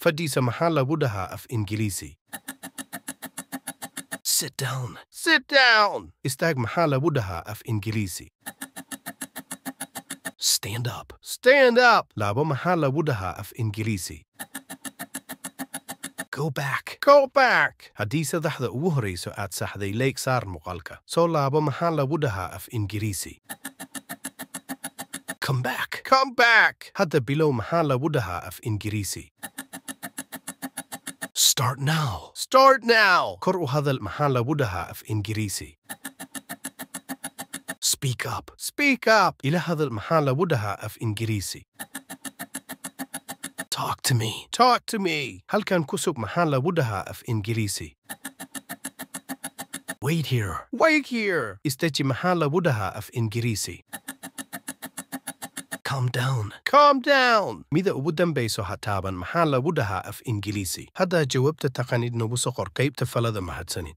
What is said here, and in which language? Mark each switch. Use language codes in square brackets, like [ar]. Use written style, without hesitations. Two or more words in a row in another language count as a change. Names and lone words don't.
[so] fadhiisa maxaa lagu dhahaa af Ingiriisi? [en] Sit down. Sit down. [so] Istaag maxaa lagu dhahaa af Ingiriisi? [en] Stand up. Stand up. [so] Laabo maxaa lagu dhahaa af Ingiriisi? [en] Go back. Go back. [so] Haddii saddexda ugu horeyso aad saxday leeg saar muuqaalka. Soo laabo maxaa lagu dhahaa af Ingiriisi? [en] Come back. Come back. [so] Hadda bilow maxaa lagu dhahaa af Ingiriisi? [en] Start now. Start now. [so] Kor u hadal maxaa lagu dhahaa af Ingiriisi? [en] Speak up. Speak up. [so] Ila hadal maxaa lagu dhahaa af Ingiriisi? [en] Talk to me. Talk to me. [so] Halkan kusub maxaa lagu dhahaa af Ingiriisi? [en] Wait here. Wait here. [so] Istaji maxaa lagu dhahaa af Ingiriisi? [en] Calm down. Calm down. [so] Mida ugu dambayso ha taaban maxaa lagu dhahaa af Ingiriisi? Hadda jawaabta taqaanid nagu soo qor qaybta falada mahadsanid.